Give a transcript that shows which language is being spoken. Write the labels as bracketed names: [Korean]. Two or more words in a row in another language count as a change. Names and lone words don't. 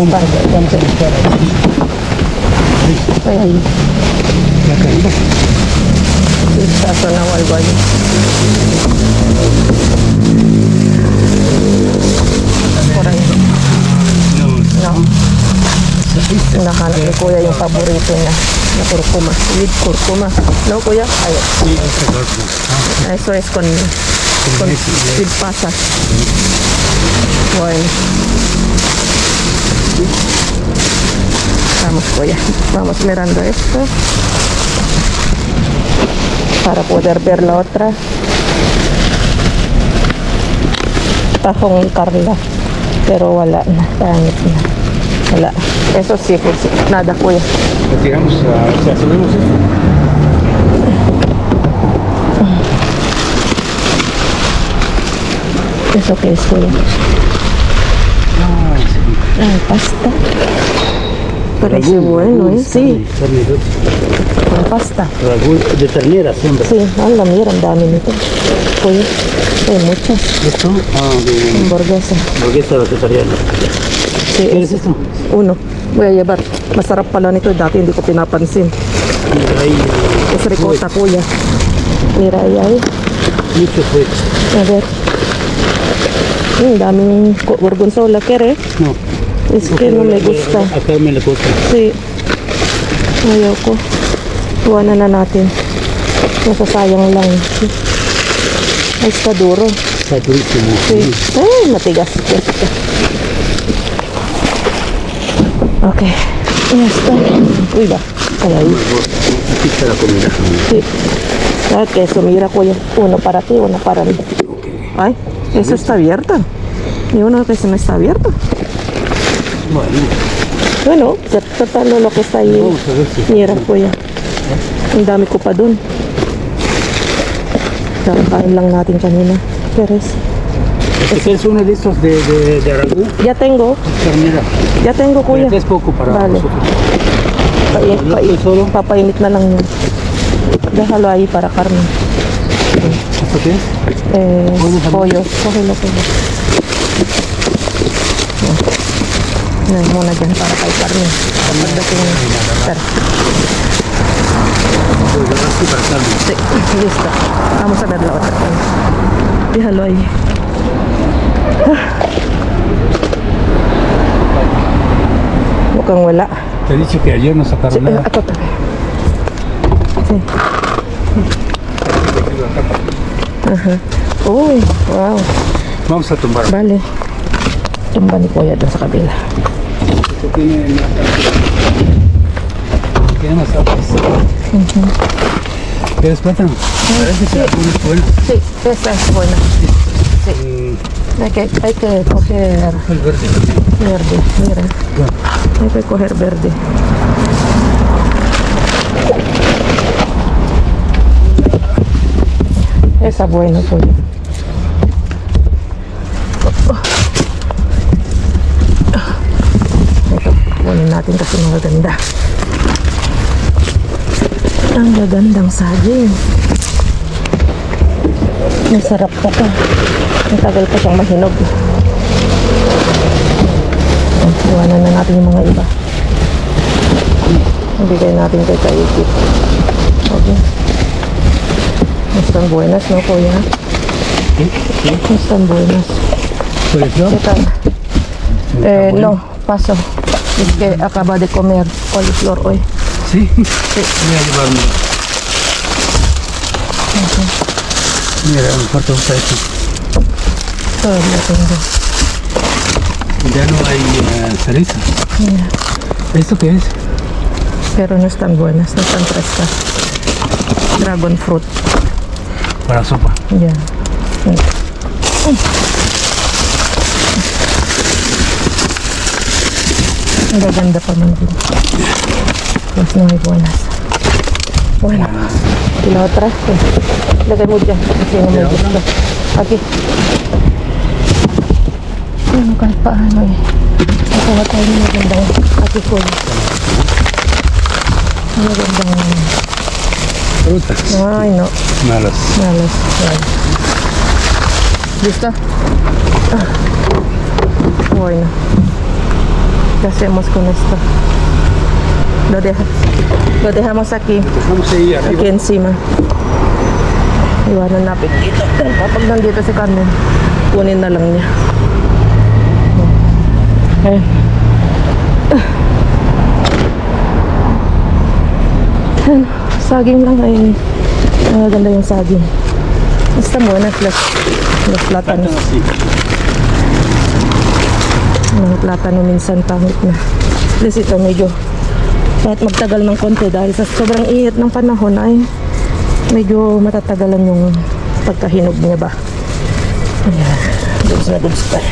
[Spanish] vamos, partes. vamos a buscar aquí. Estoy ahí. La caída. Sí, está sonado algo ahí. Por ahí. No. [Filipino] Nahanap ni Kuya yung paborito niya. Na kurkuma. With kurkuma. No, Kuya? Ayun. [Spanish] Sí, este cuerpo. Eso es con with pasas. Bueno. Vamos, Kuya. Vamos mirando esto. Para poder ver la otra. [Filipino] Tahong Carla. Pero wala na. Pangit na. Wala. [Spanish] Eso sí, pues, nada, Kuya. Retiramos, subimos esto. ¿Eso qué es, Kuya? Sí. Ah, pasta. Parece bueno, ¿eh? Sí, Carne de con pasta. ragú de ternera, siempre. Sí, anda, mira, [Filipino] ang dami nito. Kuya, [Spanish] hay muchas. Esto, de Hamburguesa. hamburguesa vegetariana. Sí, ¿Qué es esto? uno. Voy a llevar. [Filipino] Masarap pala nito. Dati hindi ko pinapansin. [Spanish] Mira, hay Es ricotta, Kuya. Mira, ahí. mucho fuego. A ver. Daming gorgonzola, ¿quieres? No. Es que no me gusta. Acá me la gusta. Sí. [Filipino] Ayoko. Iwanan na natin. Masasayang lang. Ay, [Spanish] está duro. Está durísimo. Sí. [Filipino] Ay, matigas. Okay. [Spanish] Ya está. Uy, va. Ay, ahí. Aquí está la comida. Sí. ¿Sabes qué? Eso, mira, Kuya. Uno para ti, uno para mí. Ay, eso está abierto. Y uno que se me está abierto. Bueno, Bueno, tratando lo que está ahí. vamos a ver si... Mira, [Filipino] Kuya. Ang dami ko pa dun. Kakakain lang natin kanina. [Spanish] Peres. Este es uno de estos de ragú. Ya tengo. Ternera. Ya tengo, Kuya. Este es poco para Vale. nosotros. [Filipino] Papainit na lang yun. [Spanish] Déjalo ahí para Carmen. ¿Esto qué es? Pollo. Cógelo, pollo. [Filipino] Yan muna dyan para kay Carmen. Pagdating na. Tara. [Spanish] Así para Carmen. Sí, listo. Vamos a ver la otra. Déjalo ahí. [Filipino] Mukhang wala. [Spanish] Te he dicho que ayer no sacaron nada. [Filipino] Ako tabi. [Spanish] Sí. Ajá. Uy, wow. Vamos a tumbar. Vale. [Filipino] Tumba ni Kuya doon sa kabila. [Spanish] Esto tiene más aguas. ¿Quieres plátano? Parece que la pones fuera. Sí, esa es buena. Sí. Hay que coger El verde. verde, mira. Hay que coger verde. Esa buena, Kuya. [Filipino] Ito, kunin natin kasi magaganda. Ang gagandang saging. Masarap pa pa. Matagal pa siyang mahinog. Iwanan na natin yung mga iba. Ibigay natin kay Kaikit. [Spanish] Okay. Están buenas, ¿no, Kuya? Están buenas. ¿Puedes yo? ¿Qué tal? No, paso. Es que acaba de comer coliflor hoy. Sí. Voy a llevarme. Mira, me falta un pedazo. Todavía tengo. Ya no hay cereza. Mira. ¿Esto qué es? Pero no están buenas, no están frescas. [English] Dragon fruit. [Spanish] Para sopa. Ya. [Filipino] Ang gaganda pa man din. Mas na may buenas. [Spanish] Bueno. Y la otra, [Filipino] lagay mo dyan. Kasi na may gusto. Okay. Ano kahit paano eh. Nakuha tayo ng magandang atikol. Magandang... [Spanish] Frutas. Ay, no. [Filipino] Malas. Malas. Yan. [Spanish] ¿Listo? Bueno. ¿Qué hacemos con esto? Lo dejamos aquí. Vamos ahí arriba. Aquí encima. [Filipino] Iwanan natin dito. Dahil kapag nandito si Carmen, kunin na lang niya. Ayan. Ayan. Saging lang ay maganda yung saging. Basta muna [Spanish] los platanos. Sí. [Filipino] Mga platano minsan pangit na. Plus ito medyo kahit magtagal ng konti dahil sa sobrang init ng panahon ay medyo matatagalan yung pagkahinog niya ba. Ayan. Goods na goods pa.